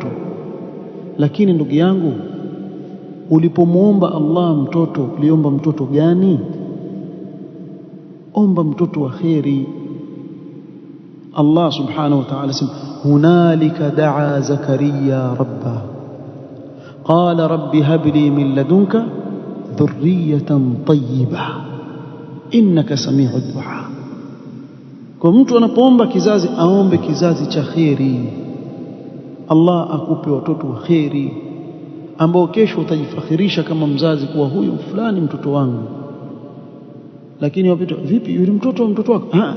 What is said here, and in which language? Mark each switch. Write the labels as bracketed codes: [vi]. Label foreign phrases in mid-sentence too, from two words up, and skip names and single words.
[sw] Lakini ndugu yangu, ulipomwomba Allah mtoto, uliomba mtoto gani? Omba mtoto wa kheri. [ar] Allah سبحانه وتعالى sema, هنالك دعا زكريا ربه قال رب هب لي من لدنك ذرية طيبة إنك سميع الدعاء. [sw] Kwa mtu anapoomba kizazi, aombe kizazi cha kheri. Allah akupe watoto wa kheri ambao kesho utajifakhirisha kama mzazi kuwa huyu fulani mtoto wangu. Lakini wapita, vipi yule mtoto wako?